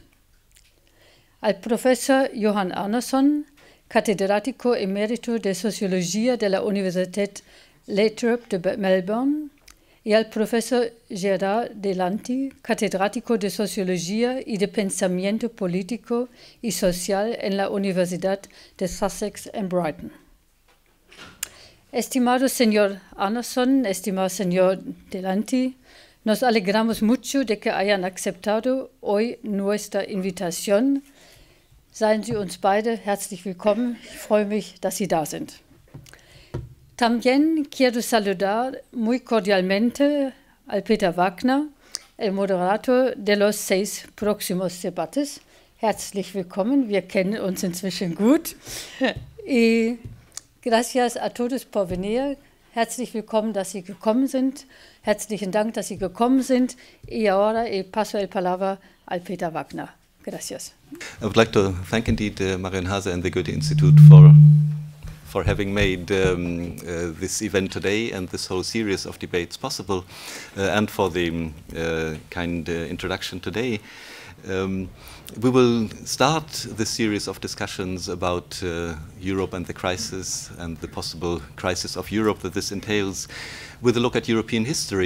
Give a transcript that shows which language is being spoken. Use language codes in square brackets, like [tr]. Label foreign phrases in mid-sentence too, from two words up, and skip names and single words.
[es] Al profesor Johann Arnason, catedrático emérito de Sociología de la Universität Latrobe de Melbourne, y al profesor Gerard Delanty, catedrático de Sociología y de Pensamiento Político y Social en la Universidad de Sussex en Brighton. Estimado señor Arnason, estimado señor Delanty, nos alegramos mucho de que hayan aceptado hoy nuestra invitación. [de] Seien Sie uns beide herzlich willkommen. Ich freue mich, dass Sie da sind. [es] También quiero saludar muy cordialmente al Peter Wagner, el moderator de los 6 próximos debates. [de] Herzlich willkommen, wir kennen uns inzwischen gut. [es] Y gracias a todos por venir. [de] Herzlich willkommen, dass Sie gekommen sind. Herzlichen Dank, dass Sie gekommen sind. [es] Y ahora paso el palabra al Peter Wagner. Gracias. [en] I would like to thank indeed Marion Hase and the Goethe-Institut for having made this event today and this whole series of debates possible, and for the kind introduction today. We will start this series of discussions about Europe and the crisis and the possible crisis of Europe that this entails with a look at European history.